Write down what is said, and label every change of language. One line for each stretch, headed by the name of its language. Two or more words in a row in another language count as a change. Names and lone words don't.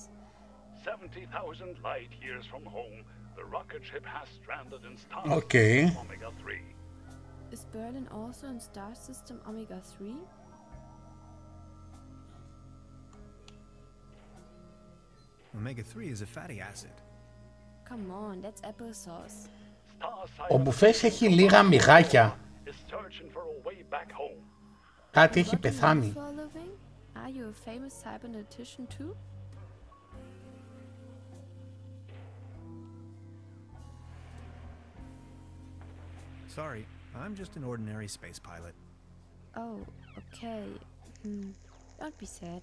English: 70,000 light years from home, the rocket ship has stranded in Star Okay. System Omega 3. Is Berlin also in Star System Omega 3? Omega 3 is a fatty acid. Come on, that's applesauce.
Greek: Ο Μπουφές έχει λίγα μυγάκια.
English: Is searching for a way back home.
Greek: Κάτι έχει
English: What do you do
Greek: πεθάνει.
English: for a living? Are you a famous cybernetician too? Sorry, I'm just an ordinary space pilot. Oh, okay. Don't be sad.